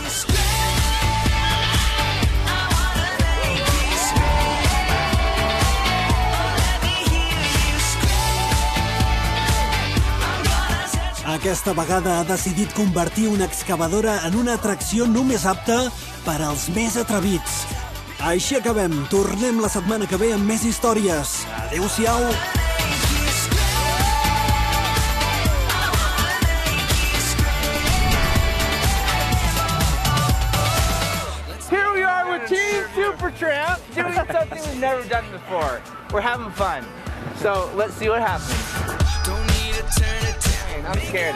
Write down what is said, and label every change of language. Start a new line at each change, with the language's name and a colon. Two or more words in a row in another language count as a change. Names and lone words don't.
Catalan: Aquesta vegada ha decidit convertir una excavadora en una atracció només apta per als més atrevits. Així acabem. Tornem la setmana que ve amb més històries. Adéu-siau.
English: Here we tramp doing something we've never done before. We're having fun. So let's see what happens. I'm scared.